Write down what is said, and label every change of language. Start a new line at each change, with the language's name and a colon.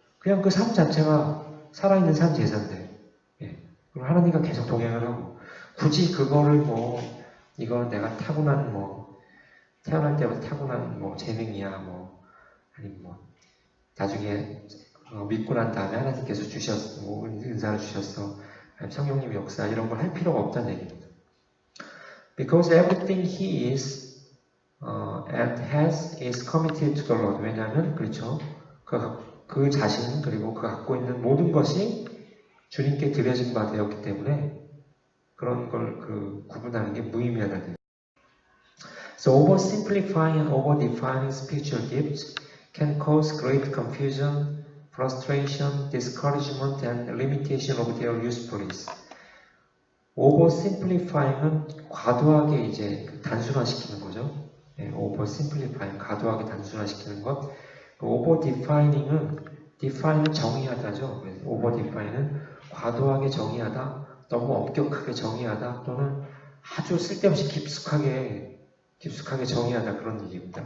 Korean: 그냥 그 삶 자체가 살아있는 산 제사인데, 그럼 하나님과 계속 동행을 하고, 굳이 그거를 이건 내가 타고난 태어날 때부터 타고난 재능이야, 아니면 나중에 믿고 난 다음에 하나님께서 주셨어, 은사를 주셨어, 성령님의 역사, 이런 걸 할 필요가 없다는 얘기입니다.
English: Because everything he is and has is committed to the Lord.
Korean: 왜냐하면 그렇죠. 그 자신, 그리고 그 갖고 있는 모든 것이 주님께 드려진 바 되었기 때문에 그런 걸 구분하는 게 무의미하다는 얘기입니다.
English: So oversimplifying and overdefining spiritual gifts can cause great confusion, frustration, discouragement, and limitation of their usefulness.
Korean: oversimplifying은 과도하게 이제 단순화시키는 거죠. oversimplifying, 과도하게 단순화시키는 것. overdefining은 define은 정의하다죠. overdefine은 과도하게 정의하다, 너무 엄격하게 정의하다, 또는 아주 쓸데없이 깊숙하게 정의하다, 그런 얘기입니다.